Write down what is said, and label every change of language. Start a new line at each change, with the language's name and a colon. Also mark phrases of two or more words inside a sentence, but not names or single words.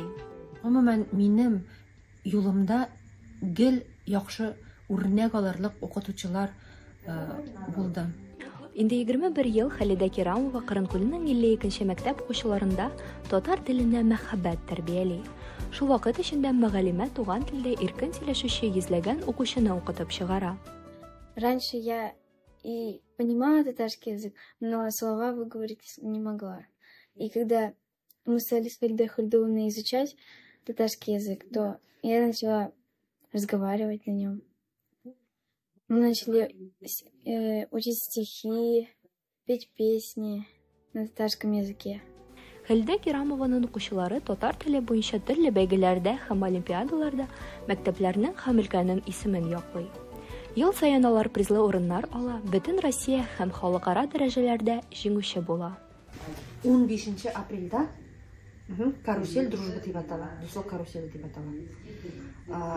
Tatar: Гомумән минем юлымда гел яхшы үрнәк алырлык укытучылар булды. Инде 21 ел Халидә Кирамова Кырынкүлнең 52-нче мәктәп укучыларында татар теленә мәхәббәт тәрбияли. Шул вакыт эчендә мөгаллимә туган телдә иркен сөйләшүче йөзләгән укучыны укытып чыгара.
Russian: Раньше я и понимала татарский язык, но слова выговорить не могла. И когда мы стали с Фаридой Хульдуловной изучать татарский язык, то я начала разговаривать на нем. Мы начали учить стихи, петь песни на татарском языке.
Tatar: Халидә Кирамованың укучылары татар теле буенча төрле бәйгеләрдә һәм олимпиадаларда мәктәпләрнең һәм өлкәнең исемен яклый. Ел саен алар призлы урыннар ала, бөтен Россия һәм халыкара дәрәҗәләрдә җиңүче була. 15 апрельдә карусель дружбы дип атала, дуслык карусель дип атала.